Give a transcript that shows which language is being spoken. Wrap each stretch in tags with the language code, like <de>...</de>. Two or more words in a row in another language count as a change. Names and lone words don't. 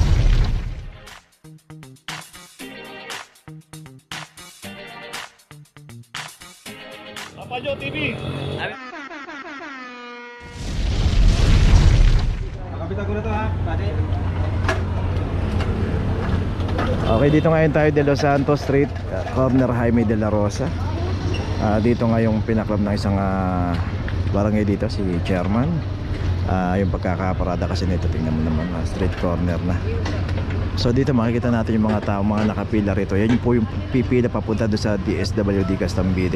<tl>Papajo TV! Nakapitan ko na to ha, pati. Okay, dito ngayon tayo de Los Santos Street, corner Jaime de la Rosa. Dito nga yung pinaklab ng isang barangay dito, si Chairman. Yung pagkakaparada kasi nito, tingnan mo naman, street corner na. So dito makikita natin yung mga tao, mga nakapila rito. Yan po yung pipila papunta doon sa DSWD Castambide.</tl>